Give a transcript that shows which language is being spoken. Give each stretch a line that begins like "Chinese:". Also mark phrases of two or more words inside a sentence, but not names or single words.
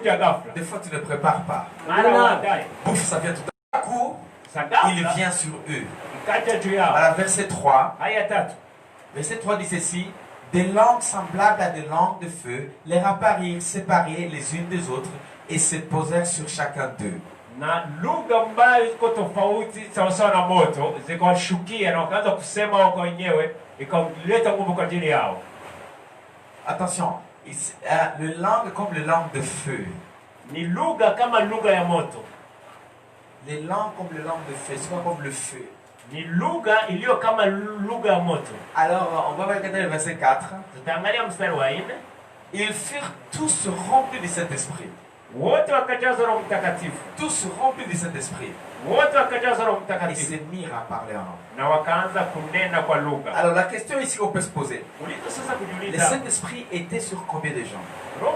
French: Des fois tu ne prépares pas. Bouf, ça vient tout à coup. Il vient sur eux. Alors verset 3. Verset 3 dit ceci. Des langues semblables à des langues de feu les apparurent séparées les unes des autres et se posèrent sur chacun d'eux.
Swahili: Na lugha ambayo iko tofauti sawasawa na moto zikawashukia na wakaanza kusema wao wenyewe ikaleta nguvu kwa ajili yao.
French: Attention, le langue comme le langue de feu.
Swahili: Ni lugha kama lugha ya moto.
French: Les langues comme le langue de feu, c'est pas comme le feu.
Swahili: Ni lugha iliyo kama lugha ya moto.
French: Alors, on va regarder le verset 4.
Swahili: Tutaangalia mstari wa 4.
French: Ils furent tous remplis de cet esprit. Tous remplis de cet esprit. Ils se mirent à parler en langue. Alors la question ici qu'on peut se poser. Le Saint-Esprit était sur combien de gens?